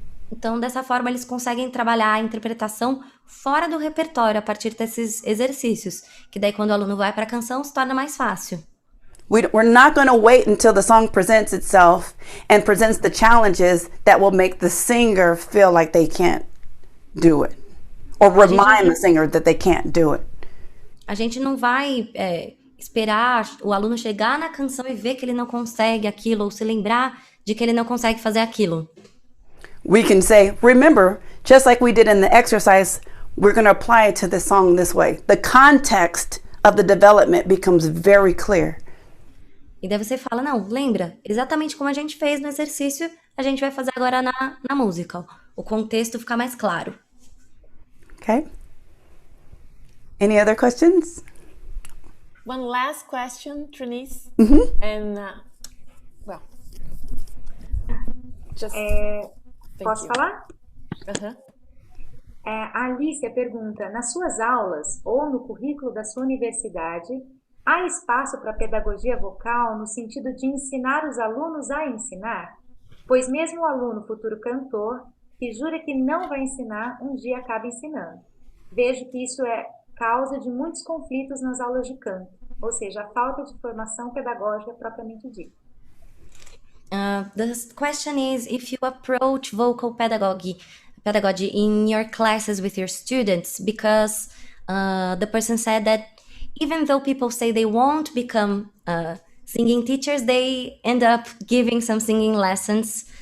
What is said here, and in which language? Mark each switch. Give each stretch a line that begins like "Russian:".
Portuguese: Então, dessa forma, eles conseguem trabalhar a interpretação fora do repertório a partir desses exercícios, que daí quando o aluno vai para a canção se torna mais fácil.
English: We're not going to wait until the song presents itself and presents the challenges that will make the singer feel like they can't do it, or remind the singer that they can't do it.
Portuguese: A gente não vai esperar o aluno chegar na canção e ver que ele não consegue aquilo, ou se lembrar de que ele não consegue fazer aquilo.
English: we can say, remember, just like we did in the exercise, we're going to apply it to the song this way. The context of the development becomes very clear.
Portuguese: E daí você fala, não, lembra, exatamente como a gente fez no exercício, a gente vai fazer agora na música. O contexto fica mais claro.
English: Okay. Any other questions? One last question, Trineice. And, well, just...
Portuguese: Posso falar? A Alicia pergunta, nas suas aulas ou no currículo da sua universidade, há espaço para pedagogia vocal no sentido de ensinar os alunos a ensinar? Pois mesmo o aluno futuro cantor, que jura que não vai ensinar, um dia acaba ensinando. Vejo que isso é causa de muitos conflitos nas aulas de canto, ou seja, a falta de formação pedagógica propriamente dita.
English: The question is if you approach vocal pedagogy in your classes with your students, because the person said that even though people say they won't become singing teachers, they end up giving some singing lessons.